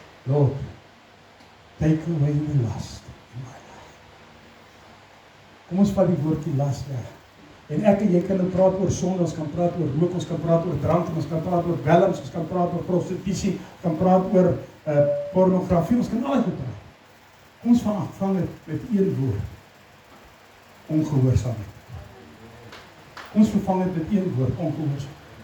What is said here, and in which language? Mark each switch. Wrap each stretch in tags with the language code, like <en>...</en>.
<en>Lord, take away the lust in my life.</en> <af>Kom ons vat die woordjie last weg. En ek en jy kan praat oor sonde, ons kan praat oor rook, ons kan praat oor drank, ons kan praat oor dwelms, ons kan praat oor prostitusie, ons kan praat oor pornografie, ons kan alles praat. Kom ons vang het met een woord. Ongehoorsaamheid. Ons vervang het met een woord, ongehoorsaam.</af>